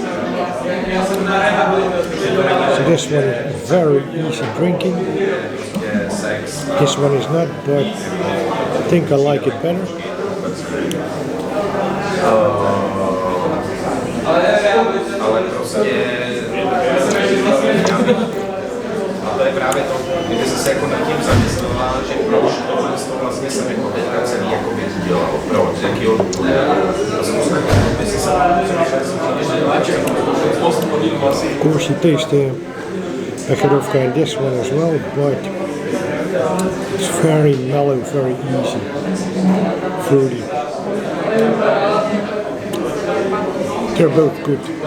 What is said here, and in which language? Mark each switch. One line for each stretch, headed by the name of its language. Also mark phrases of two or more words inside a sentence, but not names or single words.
English: So this one is very easy drinking. This one is not, but I think I like it better.
Czech: To je právě to, kdyby jsi se jako nad tím zamyslela, že proč to vlastně jsem jako teďka celý jako věc dělal, proč, z jakýho důvodu, by si se
English: Of course you taste the Becherovka in this one as well, but it's very mellow, very easy, fruity. They're both good.